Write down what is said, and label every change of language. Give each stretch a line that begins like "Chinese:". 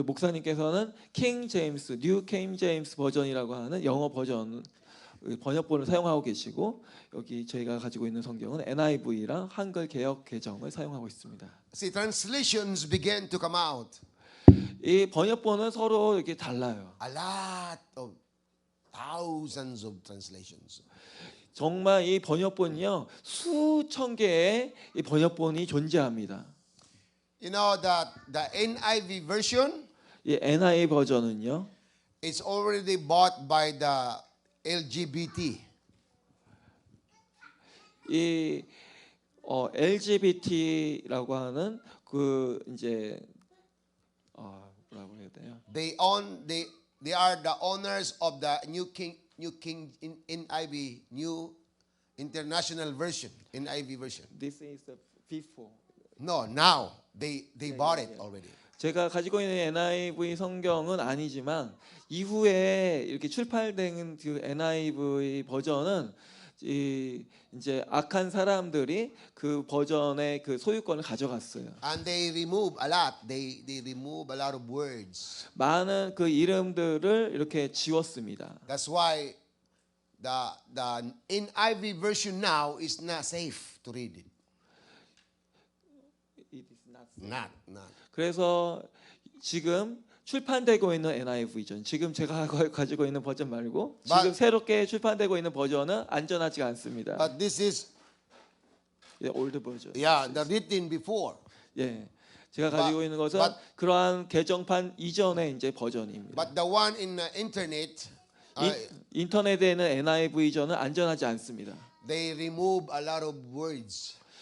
Korean: 우리 목사님께서는 킹 제임스, 뉴 킹 제임스 버전이라고 하는 영어 버전 번역본을 사용하고 계시고 여기 저희가 가지고 있는 성경은 NIV랑 한글 개역 개정을 사용하고 있습니다.
English: See, translations begin to come out.
Korean: 이 번역본은 서로 이렇게 달라요.
English: A lot of thousands of translations.
Korean: 정말 이 번역본이요 수천 개의 이 번역본이 존재합니다.
English: You know that the NIV version
Korean: 이 NIV 버전은요,
English: is already bought by the LGBT.
Korean: 이 LGBT라고 하는 그 이제 뭐라고 해야 돼요?
English: They are the owners of the New King NIV New International Version NIV version. This is the before. No, now they bought it already.
Korean: 제가 가지고 있는 NIV 성경은 아니지만 이후에 이렇게 출판된 그 NIV 버전은 이제 악한 사람들이 그 버전의 그 소유권을 가져갔어요.
English: And they remove a lot. They remove a lot of words.
Korean: 많은 그 이름들을 이렇게 지웠습니다.
English: That's why the NIV version now is not safe to read it. It is not safe. Not.
Korean: 그래서 지금 출판되고 있는 NIV죠. 지금 제가 가지고 있는 버전 말고 지금 새롭게 출판되고 있는 버전은 안전하지가 않습니다.
English: But this is old version. the written before.
Korean: 예, 제가 가지고 있는 것은 그러한 개정판 이전의 이제 버전입니다.
English: But the one in the internet
Korean: 인터넷에는 NIV전은 안전하지 않습니다.
English: They remove a lot of words.